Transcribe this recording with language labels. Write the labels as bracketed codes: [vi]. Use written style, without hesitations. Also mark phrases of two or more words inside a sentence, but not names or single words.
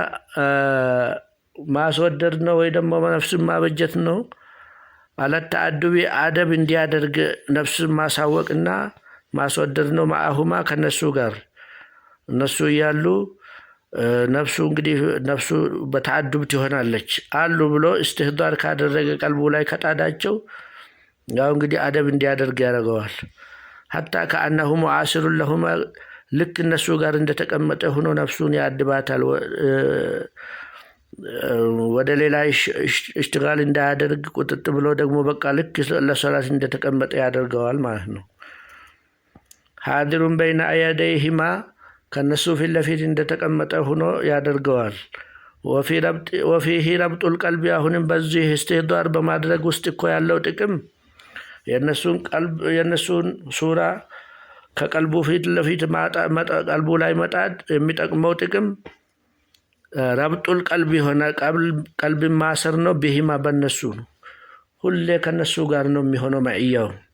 [am] ማስወደድ ነው ወይ ደግሞ ነፍሱን ማበጀት ነው። አለተ አዱቢ አደብ እንዲያደርግ ነፍሱን ማሳወቅና ማስወደድ ነው። ማአሁማ ከነሱ ጋር እነሱ ያሉ ነፍሱ እንግዲህ ነፍሱ በተአዱብ ትሆናለች አሉ ብሎ استحضار ካደረገ ቀልቡ ላይ ከጣዳቸው ያው እንግዲህ አደብ እንዲያደርግ ያደርገዋል። [ar] حتى كأنه معاصر لهما [am] ልክ እነሱ ጋር እንደተቀመጠ ሆኖ ነፍሱን ያድባታል። ወደ ሌላ እሽትጋል እንዳያደርግ ቁጥጥ ብሎ ደግሞ በቃ ልክ ለሰላት እንደተቀመጠ ያደርገዋል ማለት ነው። [ar] حاضرون بين أيديهما [am] ከነሱ ፊት ለፊት እንደተቀመጠ ሆኖ ያደርገዋል። [ar] وفيه ربط القلب [am] አሁንም በዚህ استحضار በማድረግ ውስጥ እኮ ያለው ጥቅም የነሱን ሱራ ከቀልቡ ፊት ለፊት ቀልቡ ላይ መጣድ የሚጠቅመው ጥቅም [ar] ربط القلب [am] የሆነ ቀልብ ማሰር ነው። በሂማ በነሱ ሁሌ ከነሱ ጋር ነው የሚሆነው ማዕያው